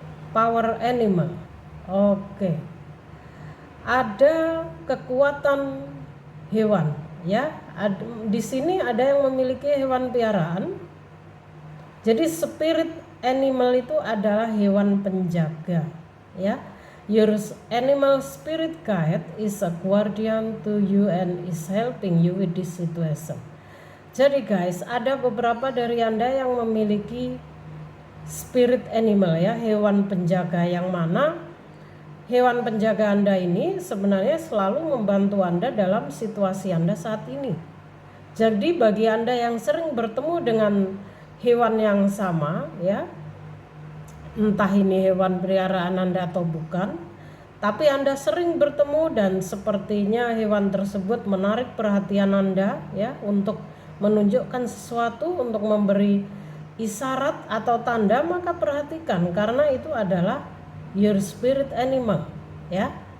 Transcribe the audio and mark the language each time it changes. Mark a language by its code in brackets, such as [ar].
[en] Power animal. [id] Oke. Ada kekuatan hewan ya. Di sini ada yang memiliki hewan piaraan. Jadi spirit animal itu adalah hewan penjaga ya. [en] Your animal spirit guide is a guardian to you and is helping you with this situation. [id] Jadi guys, ada beberapa dari Anda yang memiliki spirit animal ya, hewan penjaga, yang mana hewan penjaga Anda ini sebenarnya selalu membantu Anda dalam situasi Anda saat ini. Jadi bagi Anda yang sering bertemu dengan hewan yang sama ya, entah ini hewan peliharaan Anda atau bukan, tapi Anda sering bertemu dan sepertinya hewan tersebut menarik perhatian Anda ya, untuk menunjukkan sesuatu, untuk memberi isyarat atau tanda, maka perhatikan, karena itu adalah [en] your spirit animal [id] ya.